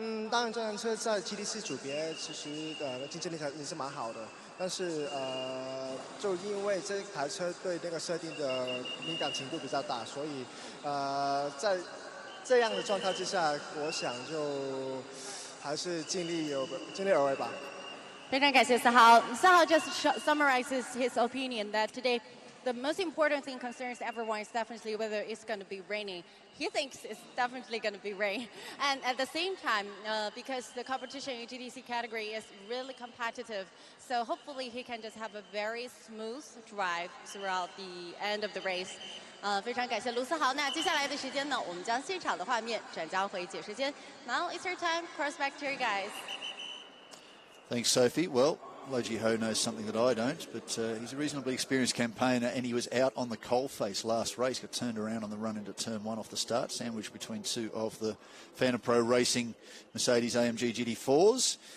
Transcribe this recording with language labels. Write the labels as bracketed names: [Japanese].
[Chinese] 当然这辆车在 GTC 组别其实竞争力也是蛮好的，但是就因为这台车对那个设定的敏感程度比较大，所以在这样的状态之下，我想就还是尽力而为吧。非常感谢思豪。 [English] 思豪 just summarizes his opinion that today the most important thing concerns everyone is definitely whether it's going to be raining. He thinks it's definitely going to be rain. And at the same time, because the competition in GTC category is really competitive, so hopefully he can just have a very smooth drive throughout the end of the race. [Chinese] 非常感谢卢思豪。那接下来的时间呢，我们将现场的画面转交回解说间。 [English] Now it's your time. Cross back to you guys. Thanks, Sophie. Well, Lo Ji-ho knows something that I don't, but he's a reasonably experienced campaigner, and he was out on the coalface last race, got turned around on the run into turn 1 off the start, sandwiched between 2 of the Phantom Pro Racing Mercedes AMG GT4s.